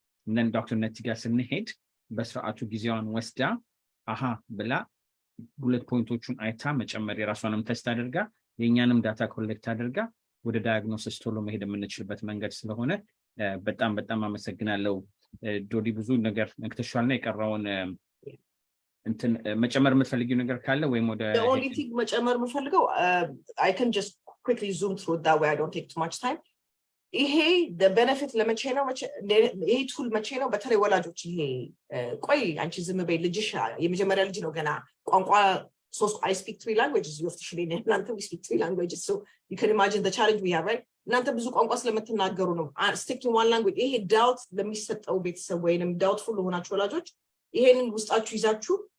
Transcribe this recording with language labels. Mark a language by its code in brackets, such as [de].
[am] እንደን ዶክተር ነቲ ጋር ስንሄድ በሰዓቱ ጊዜዋን ወስዳ አሃ ብላ ሁለት [en] ፖይንቶቹን [am] አይታ መጨመር የራሷንም [en] ቴስት [am] አድርጋ የኛንም [en] ዳታ ኮሌክት [am] አድርጋ ወደ ዳያግኖሲስ ቶሎ መሄድ የምንችልበት መንገድ ስለሆነ በጣም አመሰግናለሁ። ዶሊ ብዙ ነገር ነክተሻልና የቀረውን እንትን መጨመር የምትፈልጊው ነገር ካለ ወይም ወደ [en] the only thing [am] መጨመር የምፈልገው [en] I can just quickly zoom through it that way I don't take too much time. [am] ይሄ [en] the benefit [am] ለመቼ ነው ይሄ ቱል መቼ ነው በተለይ ወላጆች ይሄ ቆይ አንቺ ዝም በይ ልጅሽ የመጀመሪያ ልጅ ነው ገና ቋንቋ [en] I speak 3 languages [am] Yoftahe Show እናንተ [en] we speak 3 languages so you can imagine the challenge we have right [am] እናንተ ብዙ ቋንቋ ስለምትናገሩ ነው [en] stick to one language [am] ይሄ [en] doubt [am] ለሚሰጠው ቤተሰብ ወይንም [en] doubtful [am] ለሆናችሁ ወላጆች ይሄንን ውስጣችሁ ይዛችሁ